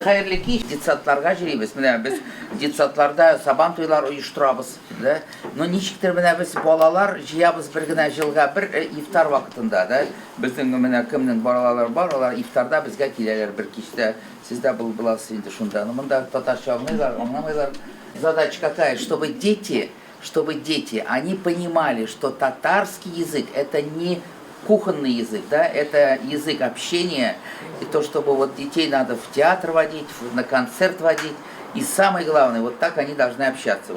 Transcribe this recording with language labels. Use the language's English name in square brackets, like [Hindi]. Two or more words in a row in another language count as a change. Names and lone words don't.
[Tatar] Xayrlı ki детсадтарга жүребез. Менә без детсадтарда сабан туйлар оештырабыз, да? Но ничектер менә без балалар җыябыз бер генә җылга бер ифтар вакытында, да? Безнең менә кемнең балалары бар, алар ифтарда безгә киләләр бер кичтә. Сездә буласыз инде шунда. Но монда татарча аңламыйлар. [Russian] Задача какая? Чтобы дети, они понимали, что татарский язык это не кухонный язык, да, это язык общения, и то, чтобы вот детей надо в театр водить, на концерт водить, и самое главное, вот так они должны общаться.